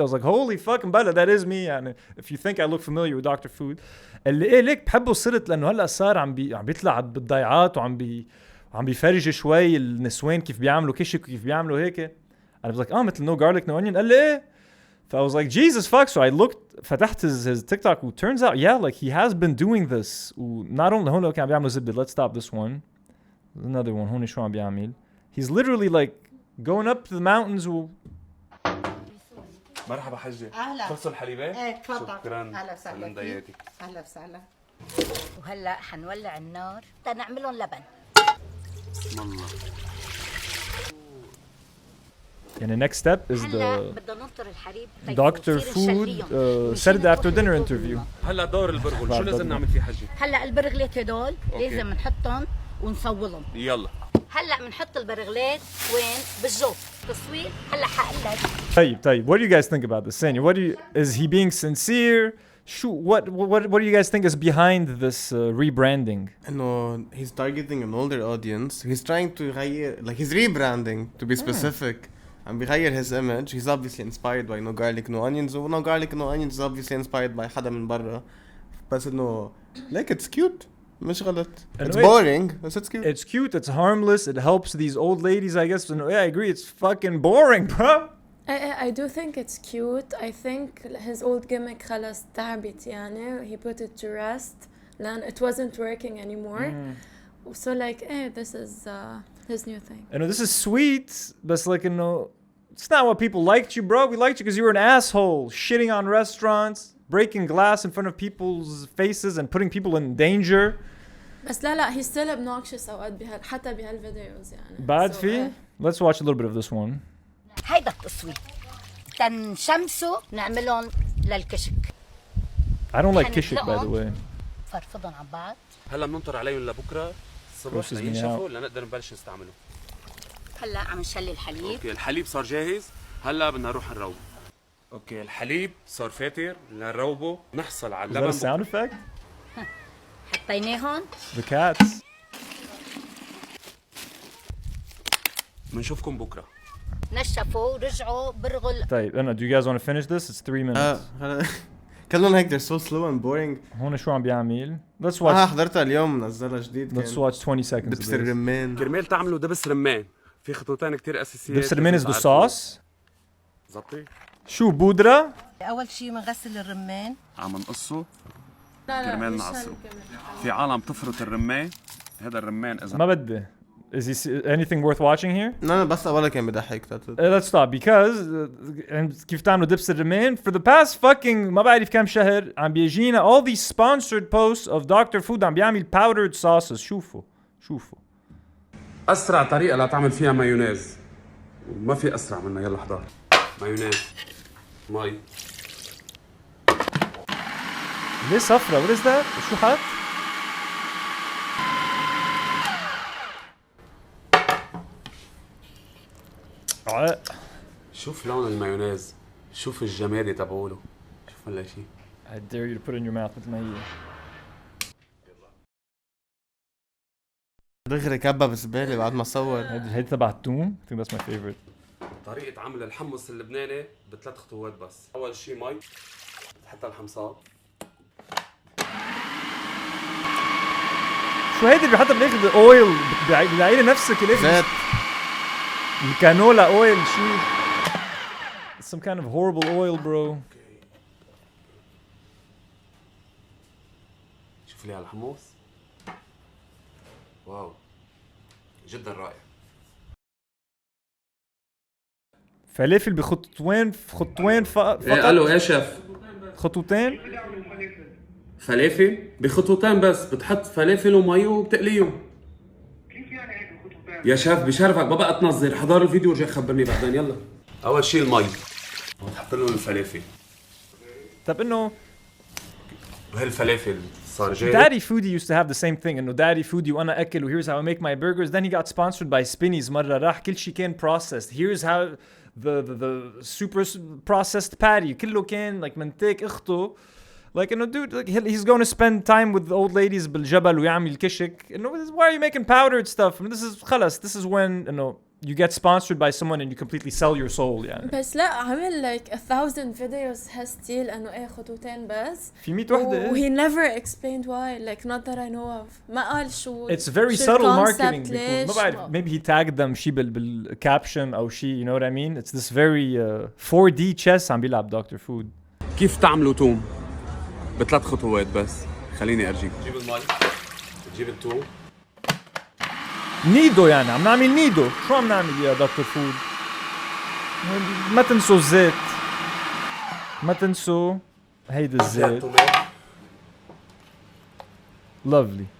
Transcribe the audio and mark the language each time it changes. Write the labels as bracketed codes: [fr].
[en] I was like, holy fucking مبلا, that is me. [ar] يعني [en] if you think I look familiar with Dr. Food. [ar] قال لي إيه ليك بحبه صرت لأنه هلا صار عم بيطلع بالضيعات وعم بيفرج شوي النسوان كيف بيعملوا كشك وكيف بيعملوا هيك. [en] I was like, [ar] مثل [en] no garlic no onion. [ar] قال لي إيه. [en] I was like, Jesus fuck. So I looked, [ar] فتحت [en] his TikTok, who turns out, yeah, like he has been doing this. Not only, [ar] هون كان بيعملوا زبدة. [en] Let's stop this one. There's another one. [ar] هون شو عم بيعمل. [en] He's literally like going up to the mountains. [ar] مرحبا حجة. أهلا. خلصوا الحليبة؟ ايه تفضل. شكرا. أهلا وسهلا. مضايقتك. أهلا وسهلا. وهلا حنولع النار تنعملهم لبن. بسم الله. [en] And the next step is the [ar] بدنا ننطر الحليب. [en] Dr. Food said it after dinner interview. [ar] هلا دور البرغل، شو لازم نعمل فيه حجة؟ هلا البرغلات هدول لازم نحطهم ونصولهم. يلا. هلا بنحط البرغلات وين؟ بالجو. تصوير هلا حقلك. طيب, [en] what do you guys think about this? Sanya, is he being sincere? What do you guys think is behind this rebranding? No, he's targeting an older audience. He's trying to he's rebranding to be specific. And [ar] بيغير [en] his image. He's obviously inspired by No Garlic No Onions. No Garlic No Onions is obviously inspired by [ar] حدا من برا. بس انه [en] like it's cute. [ar] مش غلط. [en] It's boring, but it's cute. It's cute, it's harmless, it helps these old ladies, I guess. Yeah, I agree, it's fucking boring, bro. I do think it's cute. I think his old gimmick [ar] خلاص تعبت يعني. [en] He put it to rest. [ar] لأن [en] it wasn't working anymore. So like, this is his new thing. I know this is sweet, but like, it's not what people liked you, bro. We liked you because you were an asshole, shitting on restaurants, breaking glass in front of people's faces and putting people in danger. [ar] بس لا [en] he's still obnoxious [ar] أوقات حتى بهالفيديوز يعني. بعد في [en] let's watch a little bit of this one. [ar] هيدا التصوير تنشمسوا نعملهم للكشك. [en] I don't like kishik, by the way. [ar] فرفضهم على بعض. هلا بننطر عليهم لبكره الصبح لينشفوا لنقدر نبلش نستعملهم. هلا عم نشلي الحليب. اوكي الحليب صار جاهز، هلا بدنا نروح نروبه. اوكي الحليب صار فاتر، بدنا نروبه، نحصل على اللبن. [en] Is that a sound effect? [ar] حطيناهم. [en] The cats. [ar] بنشوفكم بكره. نشفوا ورجعوا برغل. طيب [en] do you guys want to finish this? It's 3 minutes. [ar] كلهم هيك [en] they're so slow and boring. [ar] هون شو عم بيعمل؟ [en] Let's watch. [ar] حضرتها اليوم منزلها جديد. [en] Let's watch 20 seconds. [ar] دبس الرمان. كرمال تعملوا دبس رمان، في خطوتين كتير اساسيات. دبس الرمان [en] is the sauce. [ar] زبطي. شو بودرة؟ أول شيء بنغسل الرمان. عم نقصه. كرمال نعصره. في عالم تفرط الرمان، هذا الرمان إذا ما بدي. [en] Is he anything worth watching here? No, [ar] بس أولا كان بضحك. [en] Let's stop because [ar] كيف تعملوا دبس الرمان [en] for the past fucking [ar] ما بعرف كم شهر عم بيجينا [en] all these sponsored posts of Dr. Food [ar] عم بيعمل [en] powdered sauces. [ar] شوفوا. أسرع طريقة لتعمل فيها مايونيز وما في أسرع منها. يلا حضر مايونيز مي. ليه صفرة؟ [en] What is that? [ar] شو حط؟ شوف لون المايونيز، شوف الجمادي تبعوله، شوف ولا شيء. [en] I dare you to put it in your mouth [ar] مثل ما هي. دغري كبة بزبالة بعد ما صور. هيدي تبع الثوم. [en] I think that's my favorite. [ar] طريقة عمل الحمص اللبناني ب3 خطوات بس. أول شيء مي، بتحط الحمصات. شو هيدي اللي بيحطها بالاخر الاويل بتلاقي نفسك الاخر زيت الكانولا اويل شو [en] some kind of horrible oil bro. [ar] شوف لي على الحمص. واو جدا رائع. فلافل بخطوتين فقط. ايه الو ايه شيف؟ خطوتين فلافل بخطوتين بس. بتحط فلافل ومي وبتقليهم. كيف يعني هيك بخطوتين؟ يا شيف بشرفك ما بقى تنظر. حضر الفيديو ورجع خبرني بعدين. يلا اول شيء المي وتحط لهم الفلافل. طب انه وهالفلافل صار جاي. [en] Daddy Foodie used to have the same thing [ar] انه [en] Daddy Foodie [ar] وانا اكل و [en] here's how I make my burgers. Then he got sponsored by Spinneys [ar] مرة راح كل شيء كان [en] processed. Here's how the super processed patty [ar] كله كان [en] like [ar] منتك اخته [en] like you know dude like he's going to spend time with the old ladies [ar] بالجبل ويعمل كشك [en] you know why are you making powdered stuff I mean, this is when you know you get sponsored by someone and you completely sell your soul [ar] يعني بس لا عمل [en] like 1000 videos [ar] هالستيل انه ايه خطوتين بس في 100 وحده [en] he never explained why like not that I know of [ar] ما قال شو [en] it's very [ar] شو [en] subtle [ar] الconcept [en] marketing [ar] ليش ما بعرف [en] maybe he tagged them [ar] شي بالcaption او شي [en] you know what I mean it's this very 4D chess [ar] عم بيلعب [en] Dr. Food [ar] كيف تعملوا توم بثلاث خطوات بس خليني ارجيك تجيب المي تجيب التوم نيدو يعني عم نعمل نيدو شو عم نعمل يا دكتور فود ما تنسوا الزيت ما تنسوا هيدا الزيت لافلي